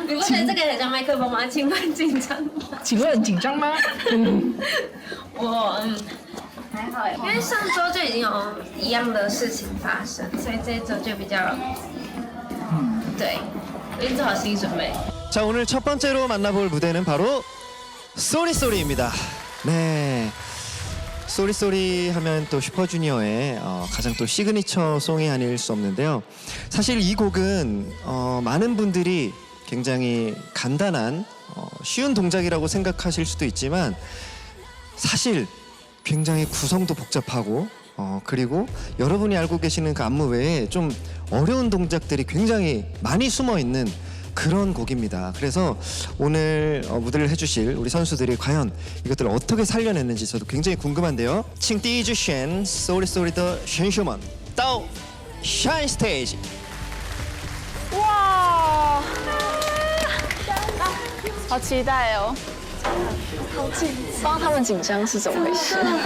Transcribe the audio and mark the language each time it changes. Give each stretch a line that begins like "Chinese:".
Chinese: 你不觉得这个很像麦克风吗？请问紧张吗？请问紧张吗？我还好，因为上周就已经有一样的事情发生，所以这一周就比较对，已经做好心理准备。
Korean: 자, 오늘 첫 번째로 만나볼 무대는 바로 쏘리쏘리입니다. 네. 쏘리쏘리 하면 또 슈퍼주니어의 가장 또 시그니처 송이 아닐 수 없는데요. 사실 이 곡은 많은 분들이 굉장히 간단한 쉬운 동작이라고 생각하실 수도 있지만 사실 굉장히 구성도 복잡하고 그리고 여러분이 알고 계시는 그 안무 외에 좀 어려운 동작들이 굉장히 많이 숨어 있는 그런 곡입니다. 그래서 오늘 무대를 해주실 우리 선수들이 과연 이것들을 어떻게 살려냈는지 저도 굉장히 궁금한데요.
Chinese: 请第一支选 쏘리쏘리 的选手们到 Shine Stage。哇，好期待哦！好紧张，帮他们紧张是怎么回事？